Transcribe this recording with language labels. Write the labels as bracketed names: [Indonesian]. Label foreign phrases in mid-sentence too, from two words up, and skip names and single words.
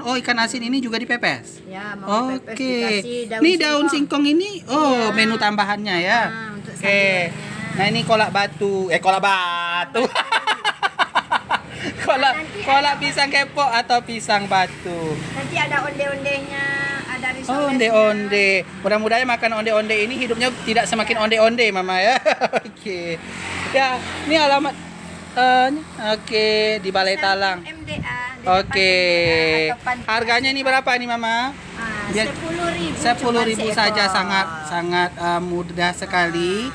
[Indonesian] Oh, ikan asin ini juga dipepes. Ya, mau pepes Oke. dikasih daun Ini daun singkong ini Iya. menu tambahannya ya. Untuk Oke. sambalnya. Nah, ini kolak batu. Kolak batu. kolak pisang kepok atau pisang batu. Nanti ada onde-ondenya, ada risolesnya. Oh, onde-onde. Mudah-mudahan makan onde-onde ini hidupnya tidak semakin onde-onde, Mama ya. Oke. Ya, ini alamat Oke, di Balai Talang. MDA. di Oke. depan MDA atau panti Harganya ini berapa nih Mama? Dia- 10.000. 10.000 cuman saja, seekor. sangat mudah sekali.